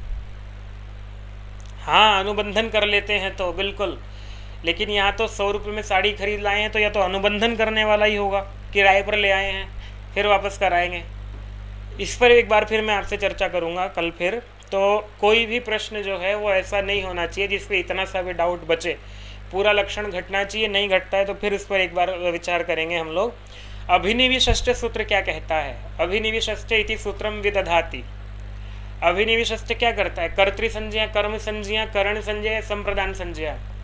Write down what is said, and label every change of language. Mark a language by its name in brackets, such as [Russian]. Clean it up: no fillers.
[Hindi] हाँ, अनुबंधन कर लेते हैं तो बिल्कुल, लेकिन यहाँ तो 100 रुपये में साड़ी खरीद लाए हैं तो या तो अनुबंधन करने वाला ही होगा, किराए पर ले आए हैं फिर वापस कराएंगे। इस पर एक बार फिर मैं आपसे चर्चा करूँगा कल फिर। तो कोई भी प्रश्न जो है वो ऐसा नहीं होना चाहिए जिस पे इतना सा भी डाउट बचे, पूरा लक्षण घटना चाहिए। नहीं घटता है तो फिर इस पर एक बार विचार करेंगे हम लोग। अभिनिविशस्ते सूत्र क्या कहता है? [Sanskrit] अभिनिविशस्ते इति सूत्रम विदधाति। [Hindi] अभिनिविशस्ते क्या करता है? कर्तृ संज्ञा, कर्म संज्ञा, करण संज्ञा, संप्रदान संज्ञा।